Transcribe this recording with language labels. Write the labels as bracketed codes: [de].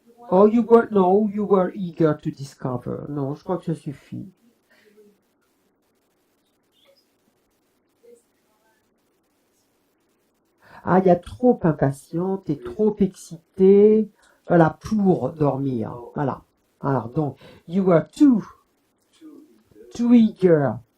[en] Oh, you were, no, you were eager to discover. [fr] Non, je crois que ça suffit. Ah, il y a trop impatiente et trop excitée. Voilà, pour dormir. Voilà. Alors, donc, [en] you were too eager.